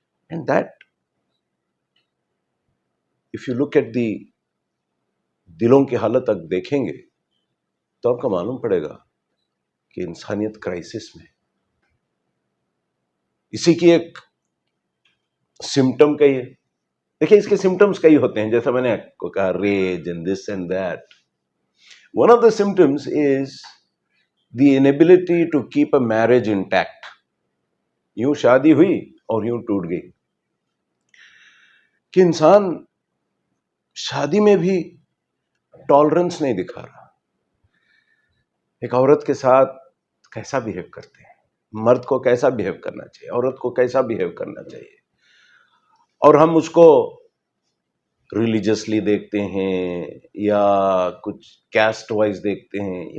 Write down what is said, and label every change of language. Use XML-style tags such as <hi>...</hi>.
<en>and that if you look at the</en> <ur>دلوں کی حالت اگر دیکھیں گے تو آپ کو معلوم پڑے گا کہ انسانیت کرائسس میں. اسی کی ایک سمٹم کئی ہے. دیکھیں اس کے سمٹمز کئی ہوتے ہیں, جیسا میں نے آپ کو کہا</ur> <en>Rage and this and that. One of the symptoms is the inability to keep a marriage intact.</en> <ur>یوں شادی ہوئی اور یوں ٹوٹ گئی, کہ انسان شادی میں بھی ٹالرنس نہیں دکھا رہا. ایک عورت کے ساتھ کیسا بہیو کرتے ہیں, مرد کو کیسا بہیو کرنا چاہیے, عورت کو کیسا بہیو کرنا چاہیے, اور ہم اس کو ریلیجسلی دیکھتے ہیں یا کچھ کاسٹ وائز دیکھتے ہیں.</ur>